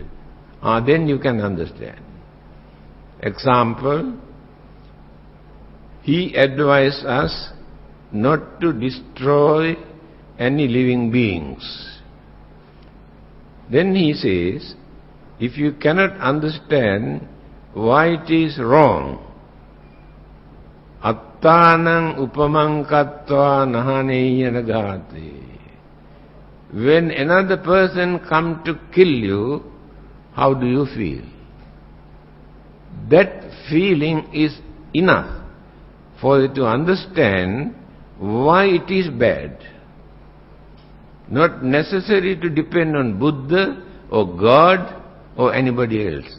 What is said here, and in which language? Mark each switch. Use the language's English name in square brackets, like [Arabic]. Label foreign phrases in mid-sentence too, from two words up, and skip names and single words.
[English] Then you can understand. Example, he advised us not to destroy any living beings. Then he says, if you cannot understand why it is wrong, [Pali] attanang upamang kattva nahaneya nagate. [English] When another person comes to kill you, how do you feel? That feeling is enough for you to understand why it is bad. Not necessary to depend on Buddha or God or anybody else.